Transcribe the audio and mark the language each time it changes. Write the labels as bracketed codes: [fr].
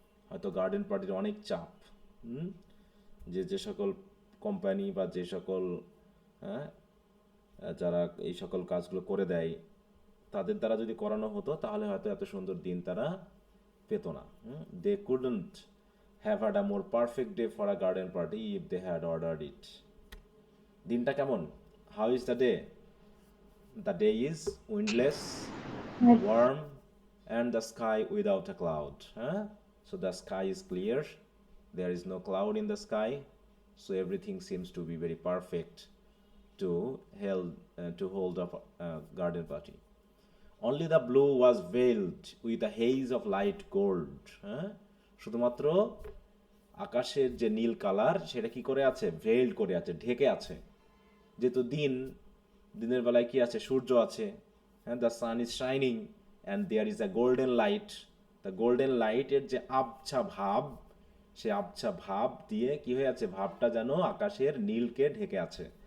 [bn] হয়তো গার্ডেন পার্টির অনেক চাপ, হুম, যে সকল কোম্পানি বা যে সকল, হ্যাঁ, যারা এই সকল কাজগুলো করে দেয় তাদের দ্বারা যদি করানো হতো তাহলে হয়তো এত সুন্দর দিন তারা পেত না। [en] They couldn't have had a more perfect day for a garden party if they had ordered it. দিনটা কেমন? How is the day? The day is windless, warm, and the sky without a cloud. Huh? So the sky is clear, there is no cloud in the sky, so everything seems to be very perfect to hold up a garden party. Only the blue was veiled with a haze of light gold. [bn] হ্যাঁ, শুধুমাত্র আকাশের যে নীল colour সেটা কি করে আছে, ভেইল্ড করে আছে, ঢেকে আছে। যেহেতু দিনের বেলায় কি আছে, সূর্য আছে, হ্যাঁ, [en] The sun is shining and there is a golden light. [bn] The golden লাইটের যে আবছা ভাব, সে আবছা ভাব দিয়ে কি হয়ে আছে, ভাবটা যেন আকাশের নীলকে ঢেকে আছে।